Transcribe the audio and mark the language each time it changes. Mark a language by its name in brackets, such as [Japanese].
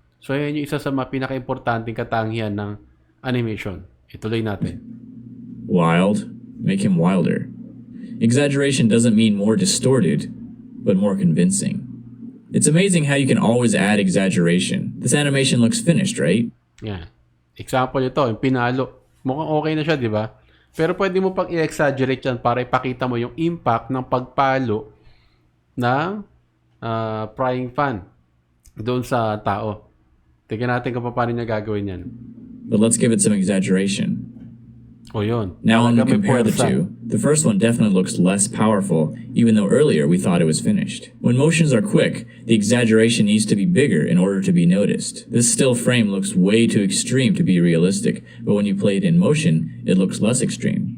[Filipino] So, yan yung isa sa mga pinaka-importanting katangian ng animation. Ituloy natin. [English] Wild, make him wilder. Exaggeration doesn't mean more distorted, but more convincing. It's amazing how you can always add exaggeration. This animation looks finished, right? [Filipino] Yan. Example ito, yung pinalo. Mukhang okay na siya, di ba? Pero pwede mo pang i-exaggerate yan para ipakita mo yung impact ng pagpalo ng frying pan doon sa tao. Tignan natin kung paano niya gagawin yan. [English] But let's give it some exaggeration. [Filipino] O yun. [English] Now when we compare the two, the first one definitely looks less powerful, even though earlier we thought it was finished. When motions are quick, the exaggeration needs to be bigger in order to be noticed. This still frame looks way too extreme to be realistic, but when you play it in motion, it looks less extreme.